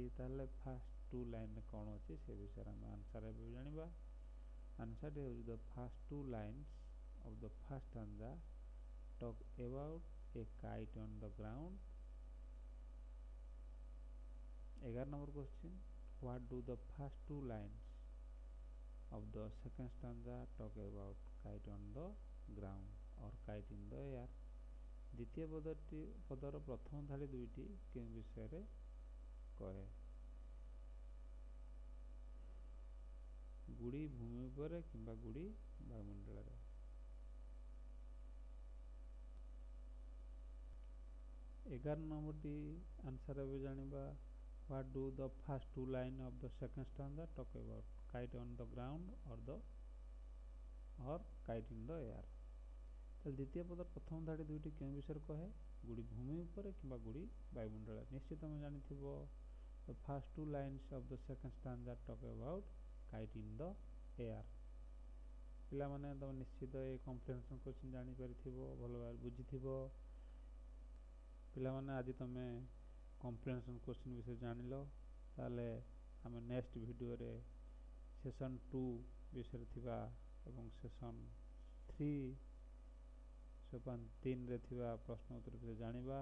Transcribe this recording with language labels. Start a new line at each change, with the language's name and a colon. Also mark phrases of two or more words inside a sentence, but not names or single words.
Odia: ତାହେଲେ
English: first 2 lineରେ
Odia: କ'ଣ ଅଛି ସେ ବିଷୟରେ ଆମେ ଆନ୍ସର୍ ଏବେ ଜାଣିବା। ଆନ୍ସର୍ଟି ହେଉଛି
English: the first 2 lines of the first stanza talk about a kite on the ground. 11 number question. what do the first 2 lines of the second stanza talk about kite on the ground or kite in the air?
Odia: ଦ୍ୱିତୀୟ ପଦର ପ୍ରଥମ ଧାଡ଼ି 2ଟି କେଉଁ ବିଷୟରେ କହେ? ଗୁଡ଼ି ଭୂମି ଉପରେ କିମ୍ବା ଗୁଡ଼ି ବାୟୁମଣ୍ଡଳରେ। 11 ନମ୍ବରଟି ଆନ୍ସର୍ ଏବେ ଜାଣିବା।
English: What do the first 2 lines of the second stanza talk about? Kite on the ground or kite in the air?
Odia: ତାହେଲେ ଦ୍ୱିତୀୟ ପଦର ପ୍ରଥମ ଧାଡ଼ି 2ଟି କେଉଁ ବିଷୟରେ କହେ? ଗୁଡ଼ି ଭୂମି ଉପରେ କିମ୍ବା ଗୁଡ଼ି ବାୟୁମଣ୍ଡଳରେ। ନିଶ୍ଚିତ ଆମେ ଜାଣିଥିବ
English: the first 2 lines of the second stanza talk about kite in the air।
Odia: ପିଲାମାନେ ତମେ ନିଶ୍ଚିତ ଏ
English: comprehension question
Odia: ଜାଣିପାରିଥିବ, ଭଲ ଭାବରେ ବୁଝିଥିବ। ପିଲାମାନେ ଆଜି ତମେ
English: comprehension question
Odia: ବିଷୟରେ ଜାଣିଲ। ତାହେଲେ ଆମେ
English: next videoରେ
Odia: ସେସନ୍ 2 ବିଷୟରେ ଥିବା ଏବଂ ସେସନ୍ 3ରେ ଥିବା ପ୍ରଶ୍ନ ଉତ୍ତର ବିଷୟରେ ଜାଣିବା।